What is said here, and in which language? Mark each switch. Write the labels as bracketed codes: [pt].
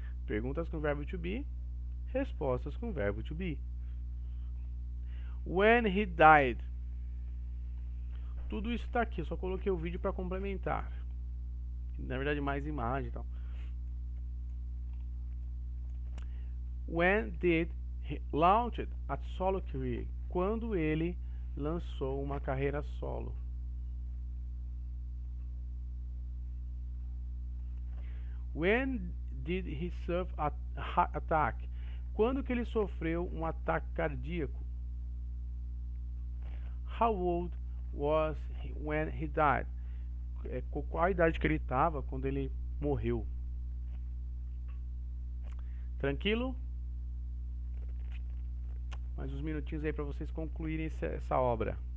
[pt] Perguntas com verbo to be, respostas com verbo to be. [en] When he died. [pt] Tudo isso tá aqui, eu só coloquei o vídeo para complementar. Na verdade, mais imagem e tal. [en] When did he launched a solo career? [pt] Quando ele lançou uma carreira solo. [en] When did he suffer a heart attack? [pt] Quando que ele sofreu um ataque cardíaco? [en] How old was he when he died? [pt] Qual a idade que ele estava quando ele morreu? Tranquilo? Mais uns minutinhos aí para vocês concluírem essa obra.